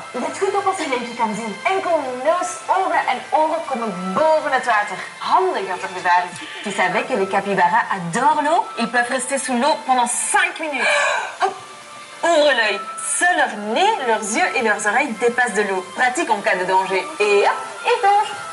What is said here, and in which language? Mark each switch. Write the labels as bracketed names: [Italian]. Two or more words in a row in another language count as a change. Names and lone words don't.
[Dutch] Let goed op als je eentje kan zien. Enkel neus, ogen en oren komen boven het water. Handig dat er gevaar is. [French] Tu savais que les capybaras adorent l'eau? Ils peuvent rester sous l'eau pendant 5 minutes. Hop. Ouvre l'œil. Seuls leur nez, leurs yeux et leurs oreilles dépassent de l'eau. Pratique en cas de danger. Et hop, ils plongent.